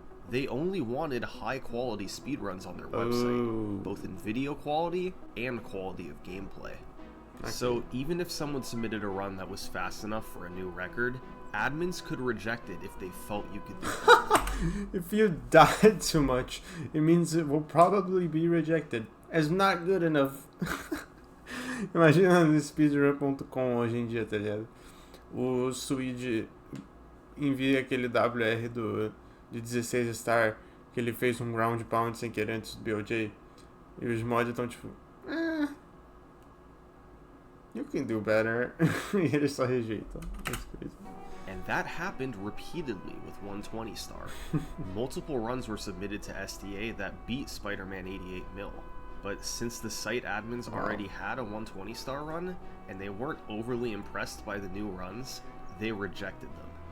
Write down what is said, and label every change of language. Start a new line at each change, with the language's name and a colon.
English: They only wanted high quality speedruns on their website, both in video quality and quality of gameplay. So even if someone submitted a run that was fast enough for a new record, admins could reject it if they felt you could do it. If you died too much, it means it will probably be rejected as not good enough.
Portuguese: Imagina no speedrun.com hoje em dia, tá ligado? O Swede envia aquele WR de 16 star que ele fez um ground pound sem querer antes do BOJ e os mods estão tipo
English: you can do better.
Portuguese: E eles só rejeitam.
English: That's crazy. And that happened repeatedly with 120 star. Multiple runs were submitted to SDA that beat Spider-Man 88 Mil. But since the site admins already had a 120 star run, and they weren't overly impressed by the new runs, they rejected them.